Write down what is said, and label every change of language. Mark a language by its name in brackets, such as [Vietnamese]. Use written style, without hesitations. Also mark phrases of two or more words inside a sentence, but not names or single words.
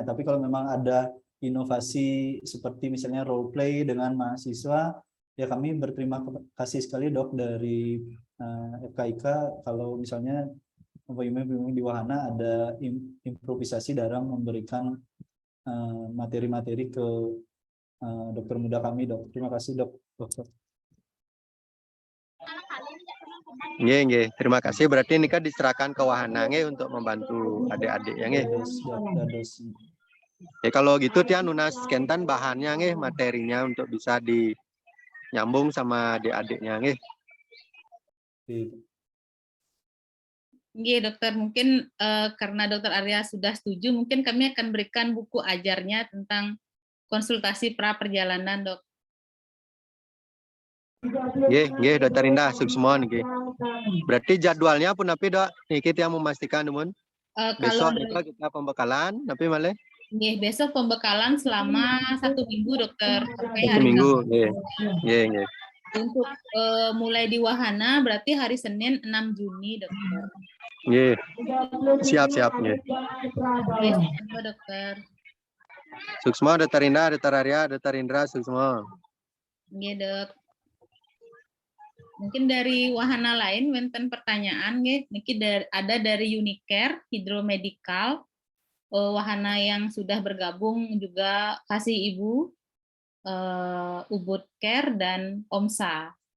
[Indonesian] Tapi kalau memang ada inovasi seperti misalnya role play dengan mahasiswa, ya kami berterima kasih sekali dok dari FKIK kalau misalnya pembimbing di wahana ada improvisasi dalam memberikan materi-materi ke dokter muda kami dok. Terima kasih dok. Nggih. Terima kasih. Berarti ini kan diserahkan ke wahana untuk membantu adik-adik yang Ya kalau gitu dia [Balinese] nunas kentan [Indonesian] bahannya materinya untuk bisa dinyambung sama adik-adiknya Iya dokter, mungkin karena dokter Arya sudah setuju, mungkin kami akan berikan buku ajarnya tentang konsultasi pra perjalanan dok. Nggih, dokter Indah, semua nih. Berarti jadwalnya pun tapi dok, kita yang memastikan teman. Besok kita pembekalan, tapi malah. Nggih, besok pembekalan selama 1 minggu dokter. Sampai hari minggu, nggih. Untuk mulai di wahana berarti hari Senin 6 Juni dokter. Nggih. Siap nggih. Nggih, dokter. Suksma, dokter Indah, dokter Arya, dokter Indra, suksma. Nggih, dok. Mungkin dari wahana lain wonten pertanyaan nggih, niki ada dari Unicare Hidromedical. Wahana yang sudah bergabung juga Kasih Ibu, Ubud Care dan OMSA.